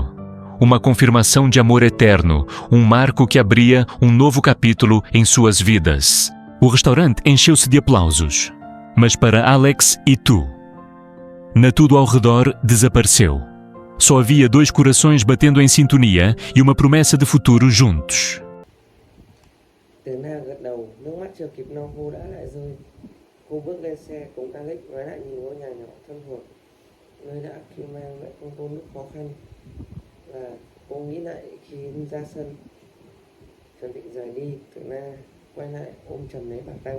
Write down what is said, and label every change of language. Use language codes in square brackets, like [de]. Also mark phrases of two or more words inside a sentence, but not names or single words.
[pt] Uma confirmação de amor eterno, um marco que abria um novo capítulo em suas vidas. O restaurante encheu-se de aplausos. Mas para Alex e tu, tudo ao redor desapareceu. Só havia 2 corações batendo em sintonia e uma promessa de futuro juntos. [vi] Từ Na gật đầu, nước mắt chưa kịp lau cô đã lại rơi. Cô bước lên xe cùng Alex và lại nhìn ngôi nhà nhỏ thân thuộc, nơi đã kêu mang lại con cô lúc khó khăn. Và cô nghĩ lại khi ra sân, chuẩn bị rời đi, Từ Na quay lại ôm chầm lấy bà Tăng.